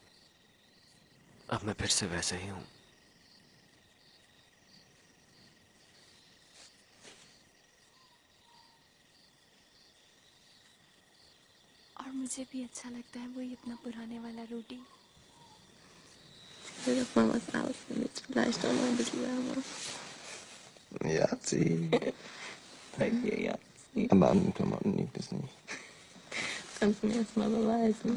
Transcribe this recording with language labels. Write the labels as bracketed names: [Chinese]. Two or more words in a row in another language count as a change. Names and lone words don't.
[Hindi] अब मैं फिर से वैसे ही हूं। और मुझे भी अच्छा लगता है वही अपना पुराने वाला रूडी। [German] Mammas Ausschnitt, vielleicht auch noch ein bisschen wärmer. Ja, sie. Bei dir, ja. Aber an den Klamotten liegt es nicht. Kannst du mir erst mal beweisen.